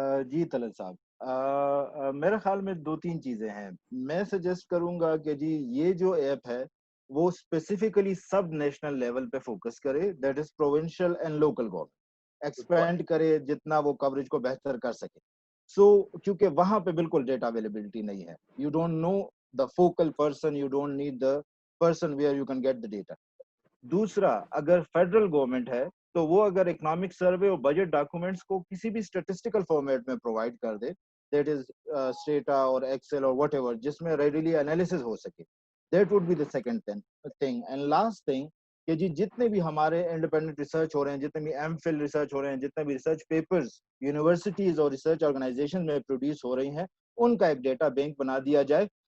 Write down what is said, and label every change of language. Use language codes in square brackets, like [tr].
[ur] جی طلعت صاحب، میرے خیال میں 2-3 چیزیں ہیں. میں سجیسٹ کروں گا کہ جی یہ جو ایپ ہے وہ اسپیسیفکلی سب نیشنل لیول پہ فوکس کرے، [en] That is provincial and local government. [ur] Expand کرے جتنا وہ کوریج کو بہتر کر سکے. کیونکہ وہاں پہ بالکل ڈیٹا اویلیبلٹی نہیں ہے. [en] You don't know the focal person, you don't need the person where you can get the data. [ur] دوسرا، اگر فیڈرل گورنمنٹ ہے تو وہ اگر اکنامک سروے اور بجٹ ڈاکومنٹس کو کسی بھی اسٹیٹسٹیکل فارمیٹ میں پرووائڈ کر دے، [en] that is Stata [ur] اور ایکسل اور واٹ ایور، جس میں ریڈیلی انالیسس ہو سکے، [en] That would be the second thing. And last thing [ur] کہ جی جتنے بھی ہمارے انڈیپینڈنٹ ریسرچ ہو رہے ہیں، جتنے بھی ایم فل ریسرچ ہو رہے ہیں، جتنے بھی ریسرچ پیپرز یونیورسٹیز اور ریسرچ آرگنائزیشن میں پروڈیوس ہو رہی ہیں، ان کا ایک ڈیٹا بینک بنا دیا جائے.